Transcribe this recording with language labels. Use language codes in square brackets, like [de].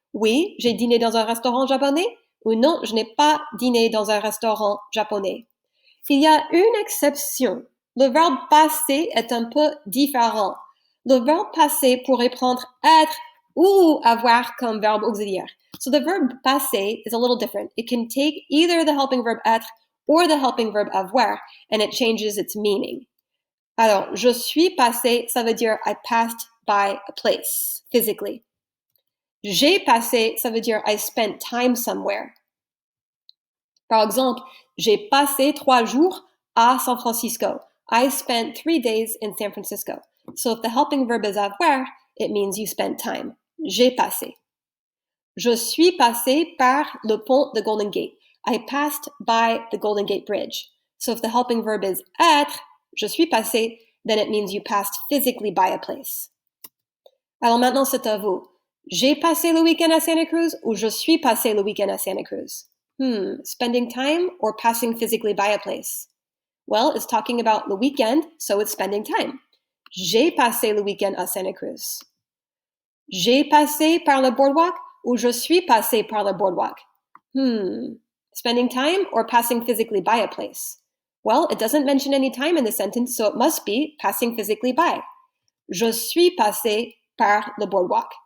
[fr] Oui, j'ai dîné dans un restaurant japonais. Ou non, je n'ai pas dîné dans un restaurant japonais. Il y a une exception. Le verbe passer est un peu différent. Le verbe passer pourrait prendre être ou avoir comme verbe auxiliaire. [en] So the verb passer is a little different. It can take either the helping verb être or the helping verb avoir, and it changes its meaning. [fr] Alors, je suis passé, ça veut dire [en] I passed by a place, physically. [fr] J'ai passé, ça veut dire [en] I spent time somewhere. [fr] Par exemple, j'ai passé 3 jours à San Francisco. [en] I spent 3 days in San Francisco. So if the helping verb is avoir, it means you spent time. [fr] J'ai passé. Je suis passé par le pont de Golden Gate. [en] I passed by the Golden Gate Bridge. So if the helping verb is être, [fr] je suis passé, [en] then it means you passed physically by a place. [fr] Alors maintenant, c'est à vous. J'ai passé le week-end à Santa Cruz ou je suis passé le week-end à Santa Cruz? [en] Spending time or passing physically by a place? Well, it's talking about the weekend, so it's spending time. [fr] J'ai passé le week-end à Santa Cruz. J'ai passé par le boardwalk ou je suis passé par le boardwalk? [en] Spending time or passing physically by a place? Well, it doesn't mention any time in the sentence, so it must be passing physically by. [fr] Je suis passé par le boardwalk.